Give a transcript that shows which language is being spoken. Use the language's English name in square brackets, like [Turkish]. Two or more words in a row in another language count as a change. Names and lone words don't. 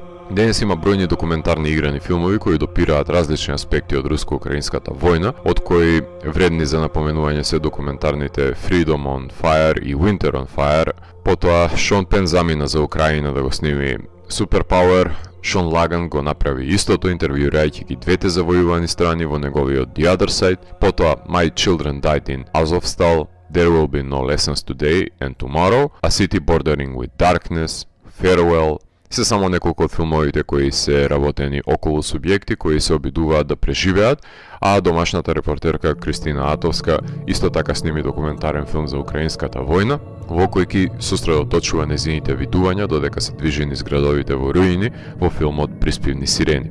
[Macedonian] Денес има бројни документарни играни филмови кои допираат различни аспекти од руско-украинската војна, од кои вредни за напоменување се документарните Freedom on Fire и Winter on Fire. Потоа Шон Пен замина за Украина да го сними Superpower. Шон Лаган го направи истото, интервјуирајќи ги двете завојувани страни во неговиот The Other Side. Потоа My Children Died in Azovstal, There Will Be No Lessons Today and Tomorrow, A City Bordering with Darkness, Farewell. Се само неколку од филмовите кои се работени околу субјекти кои се обидуваат да преживеат, а домашната репортерка Кристина Атовска исто така сними документарен филм за украинската војна, во кој ги сосредоточува незините видувања додека се движи низ градовите во руини во филмот Приспивни сирени.